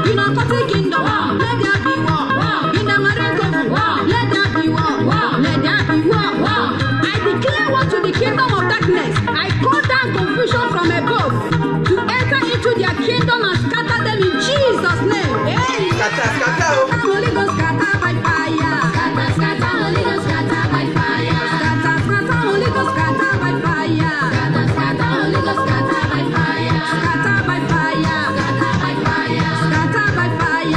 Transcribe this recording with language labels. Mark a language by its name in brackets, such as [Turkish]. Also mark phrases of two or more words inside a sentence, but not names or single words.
[English] In a country kingdom, let there be war. In the marine kingdom, let there be war. Let there be war. I declare war to the kingdom of darkness. I call down confusion from above to enter into their kingdom and scatter them in Jesus' name. Hey. Scatter, scatter. Holy Ghost scatter by fire. Scatter, scatter, Holy Ghost scatter by fire. Scatter, scatter, Holy Ghost scatter by fire. Scatter, scatter, Holy Ghost scatter by fire. Scatter by fire. Scatter by fire. Scatter by fire.